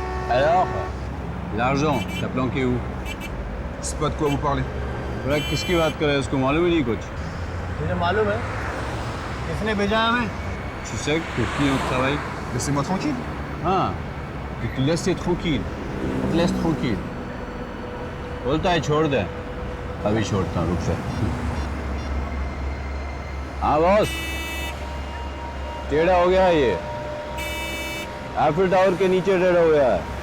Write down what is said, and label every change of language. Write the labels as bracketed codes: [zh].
[fr] Alors, l'argent, t'as planqué où? C'est pas de quoi vous parlez. [hi] बोला किसकी बात कर रहा है, उसको मालूम ही नहीं कुछ। मुझे मालूम है किसने भेजा है हमें। [fr] Tu sais que qui on travaille? Laissez-moi tranquille. हाँ, tu te laisses tranquille, tu te laisses tranquille. [hi] बोलता है छोड़ दे, अभी छोड़ता हूँ, रुक जा। हाँ बॉस, टेढ़ा हो गया है ये, एफिल टावर के नीचे टेढ़ा हो गया है।